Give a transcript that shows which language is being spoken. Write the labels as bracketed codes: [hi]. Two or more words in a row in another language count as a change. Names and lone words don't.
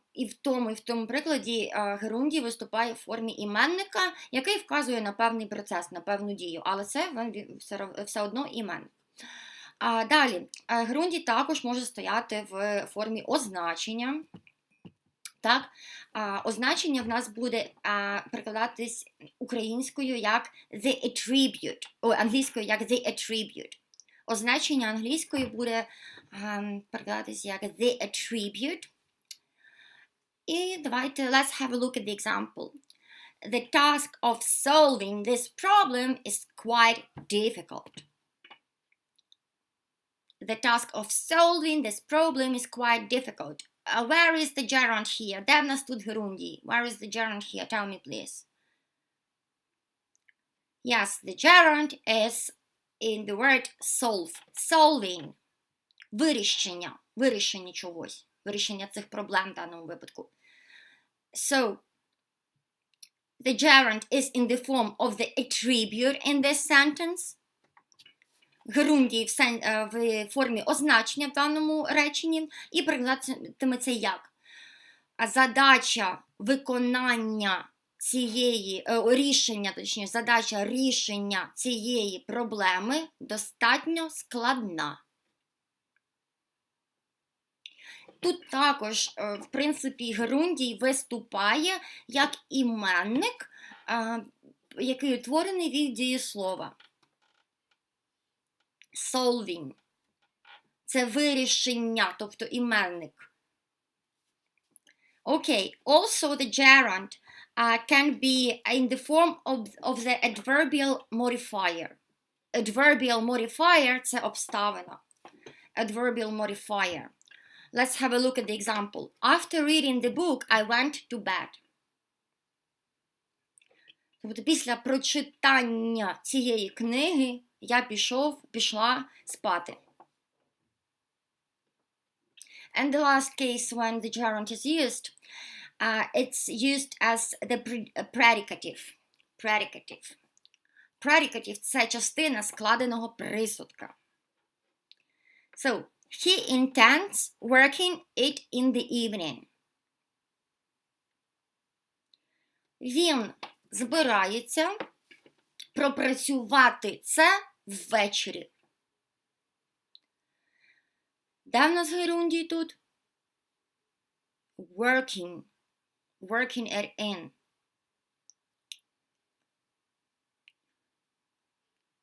[uk] І в тому прикладі герундій виступає в формі іменника, який вказує на певний процес, на певну дію. Але це все одно іменник. Далі, герундій також може стояти в формі означення. Так? Означення в нас буде перекладатись українською як [en] the attribute, [uk] англійською як [en] the attribute. [uk] Означення англійської буде перекладатись як [en] the attribute. [uk] І давайте, [en] let's have a look at the example. The task of solving this problem is quite difficult. The task of solving this problem is quite difficult. Where is the gerund here? [uk] Де в нас тут герундій? [en] Where is the gerund here? Tell me, please. Yes, the gerund is in the word solve. Solving. [uk] Вирішення чогось. Вирішення цих проблем в даному випадку. [en] So, the gerund is in the form of the attribute in this sentence. [uk] Герундій в формі означення в даному реченні. І перекладатиметься як? Задача виконання задача рішення цієї проблеми достатньо складна. Тут також, в принципі, герундій виступає як іменник, який утворений від дієслова. [en] Solving. [uk] Це вирішення, тобто іменник. [en] Okay, also the gerund can be in the form of the adverbial modifier. Adverbial modifier – [uk] це обставина. [en] Adverbial modifier. Let's have a look at the example. After reading the book, I went to bed. [uk] Тобто після прочитання цієї книги я пішла спати. [en] And the last case when the gerund is used, it's used as the predicative. Predicative – [uk] це частина складеного присудка. [en] So, he intends working it in the evening. [uk] Він збирається пропрацювати це ввечері. Де в нас герундій тут? [en] Working it in.